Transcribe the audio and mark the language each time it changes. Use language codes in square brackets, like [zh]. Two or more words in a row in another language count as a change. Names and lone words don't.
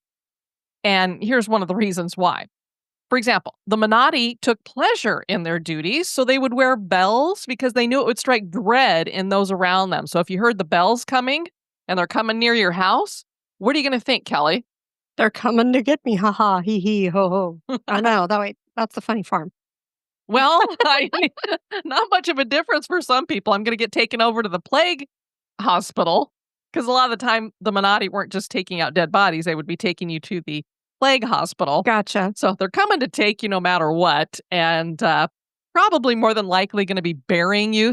[en] And here's one of the reasons why. For example, the monadi took pleasure in their duties, so they would wear bells because they knew it would strike dread in those around them. So if you heard the bells coming and they're coming near your house, what are you going to think, Kelly? They're coming to get me, ha ha, hee hee, ho ho. I know, that's the funny farm. Well, not much of a difference for some people. I'm going to get taken over to the plague hospital because a lot of the time the monadi weren't just taking out dead bodies. They would be taking you to the plague hospital. Gotcha. So they're coming to take you no matter what. And probably more than likely going to be burying you.